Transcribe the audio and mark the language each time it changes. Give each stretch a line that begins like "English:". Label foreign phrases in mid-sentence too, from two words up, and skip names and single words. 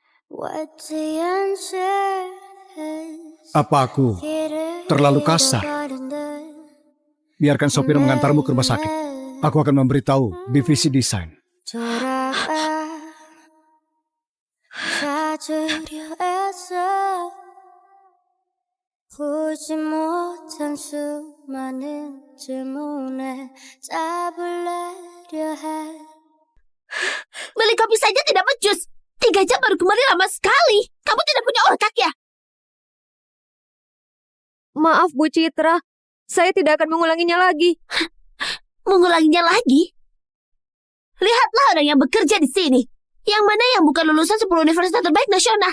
English: What's the answer?
Indonesian: Apa aku terlalu kasar? Biarkan sopir mengantarmu ke rumah sakit. Aku akan memberitahu divisi desain.
Korean: 찾으려 애써 보지 못한 수많은 질문에 답을 내려 해.
Indonesian: Beli kopi saja tidak becus. 3 jam baru kembali lama sekali. Kamu tidak punya otak ya? Maaf Bu Citra, saya tidak akan mengulanginya lagi. Mengulanginya lagi? Lihatlah orang yang bekerja di sini. Yang mana yang bukan lulusan 10 universitas terbaik nasional.